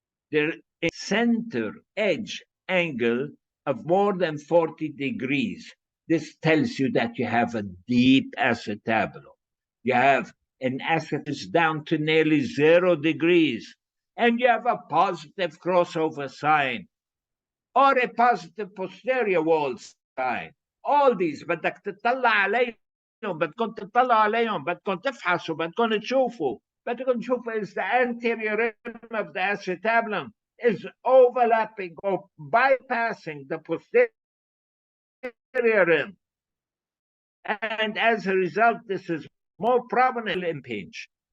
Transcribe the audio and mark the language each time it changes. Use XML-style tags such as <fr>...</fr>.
<en>There is a center edge angle of more than 40 degrees. This tells you that you have a deep acetabulum. You have an acetabulum down to nearly 0 degrees, and you have a positive crossover sign or a positive posterior wall sign. All these</en> <ar>بدك تطلع عليهم، بدكم تطلعوا عليهم، بدكم تفحصوا، بدكم تشوفوا. بدكم تشوفوا</ar> <en>is the anterior rim of the acetabulum is overlapping or bypassing the posterior rim. And as a result, this is more prominent in impinge.</en>